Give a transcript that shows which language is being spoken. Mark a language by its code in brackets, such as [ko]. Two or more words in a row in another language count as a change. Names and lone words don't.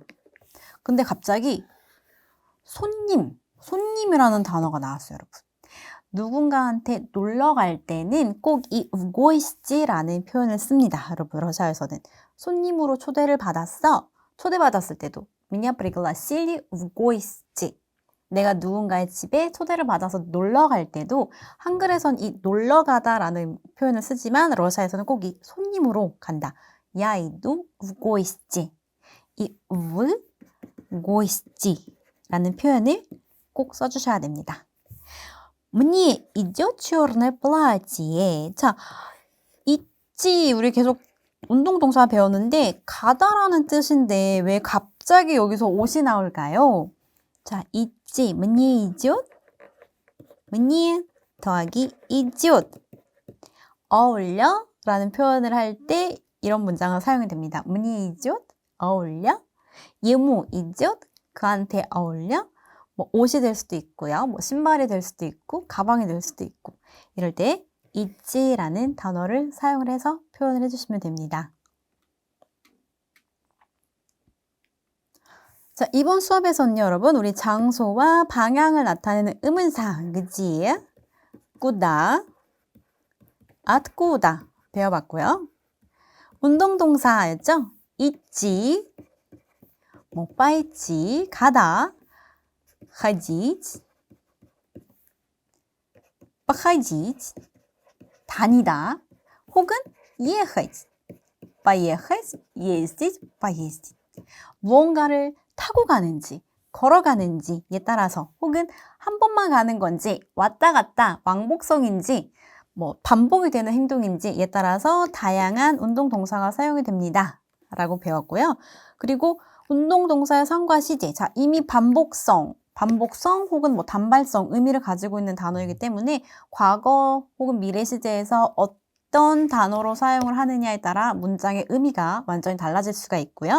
[ko] 근데 갑자기 손님이라는 단어가 나왔어요, 여러분. 누군가한테 놀러 갈 때는 꼭 이 우고이시지라는 표현을 씁니다. 여러분, 러시아에서는 손님으로 초대를 받았어. [ru] 초대받았을 때도 меня пригласили в гости. [ko] 내가 누군가의 집에 초대를 받아서 놀러 갈 때도 한글에선 이 놀러 가다라는 표현을 쓰지만 러시아에서는 꼭 이 손님으로 간다. [ru] Я иду в гости. [ko] 이 в гости라는 표현을 꼭 써주셔야 됩니다. [ru] Мне идет черное платье. [ko] 자, 있지 우리 계속 운동동사 배웠는데 가다라는 뜻인데 왜 갑자기 여기서 옷이 나올까요? 자, 있지 [ru] мне идет мне [ko] 더하기 идет 어울려 라는 표현을 할 때 이런 문장을 사용이 됩니다. [ru] мне идет [ko] 어울려 [ru] ему идет [ko] 그한테 어울려 뭐 옷이 될 수도 있고요. 뭐 신발이 될 수도 있고 가방이 될 수도 있고 이럴 때 있지라는 단어를 사용을 해서 표현을 해주시면 됩니다. 자, 이번 수업에서는요, 여러분, 우리 장소와 방향을 나타내는 의문사, 그지? 꾸다, откуда 배워봤고요. 운동동사였죠? 있지, 뭐 пойти, 가다, [ru] ходить, походить, [ko] 다니다, 혹은 [ru] ехать, поехать, ездить, поездить. [ko] 무언가를 타고 가는지, 걸어가는지에 따라서 혹은 한 번만 가는 건지 왔다 갔다 왕복성인지 뭐 반복이 되는 행동인지에 따라서 다양한 운동동사가 사용이 됩니다. 라고 배웠고요. 그리고 운동동사의 상과 시제, 자 이미 반복성 혹은 뭐 단발성 의미를 가지고 있는 단어이기 때문에 과거 혹은 미래 시제에서 어떤 단어로 사용을 하느냐에 따라 문장의 의미가 완전히 달라질 수가 있고요.